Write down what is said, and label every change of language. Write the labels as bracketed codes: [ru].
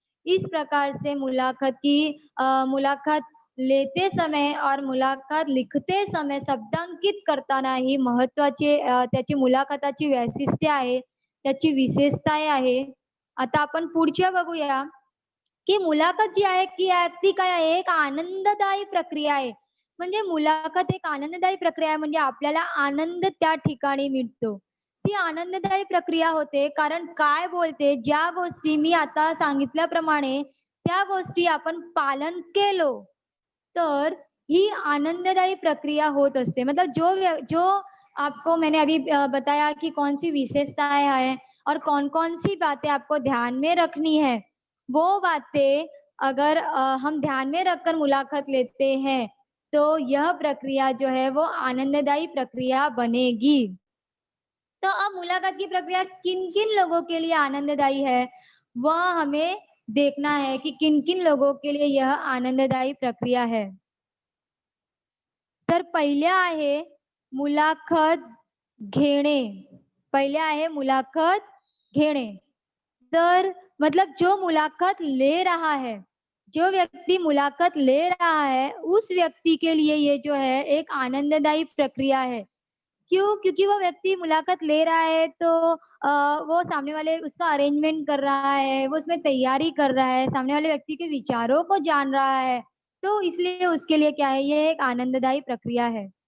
[hi] इस प्रकार से मुलाकात लेते समय और मुलाकात लिखते समय [mr] शब्दांकित करताना ही महत्त्वाची त्याची मुलाखताची वैशिष्ट्ये आहे, त्याची विशेषताएं आहे. आता आपण पुढच्या बघूया, की मुलाखत जी आहे ती काय आहे, एक आनंददायी प्रक्रिया आहे. म्हणजे मुलाखत एक आनंददायी प्रक्रिया आहे म्हणजे आपल्याला आनंद त्या ठिकाणी मिळतो. ती आनंददायी प्रक्रिया होते. कारण काय बोलते, ज्या गोष्टी मी आता सांगितल्याप्रमाणे त्या गोष्टी आपण पालन केलो, तर ही आनंददायी प्रक्रिया होत असते। [hi] मतलब जो आपको मैंने अभी बताया कि कौन सी विशेषताएं हैं और कौन कौन सी बातें आपको ध्यान में रखनी है, वो बातें अगर हम ध्यान में रखकर मुलाकात लेते हैं, तो यह प्रक्रिया जो है वो आनंददायी प्रक्रिया बनेगी। तो अब मुलाकात की प्रक्रिया किन-किन लोगों के लिए आनंददायी है, वह हमें देखना है कि किन-किन लोगों के लिए यह आनंददायी प्रक्रिया है। [mr] तर पहिले आहे मुलाखत घेणे. पहिले आहे मुलाखत घेणे. [hi] तर मतलब जो मुलाकात ले रहा है, जो व्यक्ति मुलाकात ले रहा है, उस व्यक्ति के लिए ये जो है एक आनंददायी प्रक्रिया है। क्यों? क्योंकि वो व्यक्ति मुलाकात ले रहा है तो वो सामने वाले उसका अरेंजमेंट कर रहा है, वो उसमें तैयारी कर रहा है, सामने वाले व्यक्ति के विचारों को जान रहा है, तो इसलिए उसके लिए क्या है, ये एक आनंददायी प्रक्रिया है।